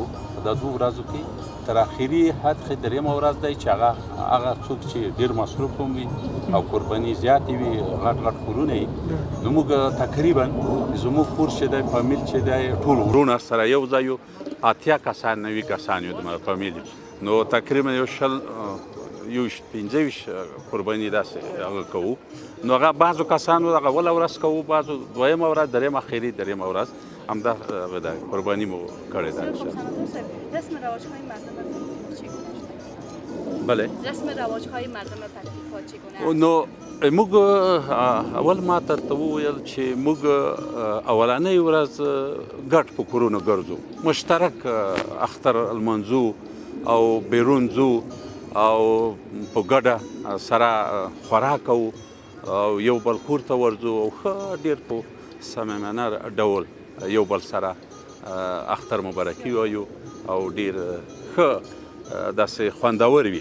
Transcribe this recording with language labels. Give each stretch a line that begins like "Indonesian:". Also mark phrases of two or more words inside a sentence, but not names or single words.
Pashto: په دا دوه ورځو کې تر اخري حد دریمه ورځ دی چې هغه څوک چې ډېر مصروف هم وي او قرباني زیاتې وي، غټ غټ کورونه وي، نو موږ تقریبا زموږ کور چې دی، فامیل چې دی، ټول ورونه سره یو ځای یو 80 کسان 90 کسان یو دومره فامیل، نو تقریبا یو 15 قرباني داسې هغه کوو. نو هغه بعضو کسانو هغه اوله ورځ کوو، بعضو دویمه ورځ، درېیمه اخري دریمه ورځ همدا قرباني مو کړې ده.
Persian: رسم رواج‌های مردم پکتیکا چگونه؟ بله، رسم رواج‌های مردم پکتیکا چگونه؟
Pashto: نو موږ اول ما درته وویل چې موږ اولنۍ ورځ ګډ په کورونو ګرځو، مشترک اختر لمانځو او بیرون ځو او په ګډه سره خوراک کوو او یو بل کور ته ورځو او ښه ډېر په صمیمانه ډول یو بل سره اختر مبارکي وایو او ډېر ښه داسې خوندور وي.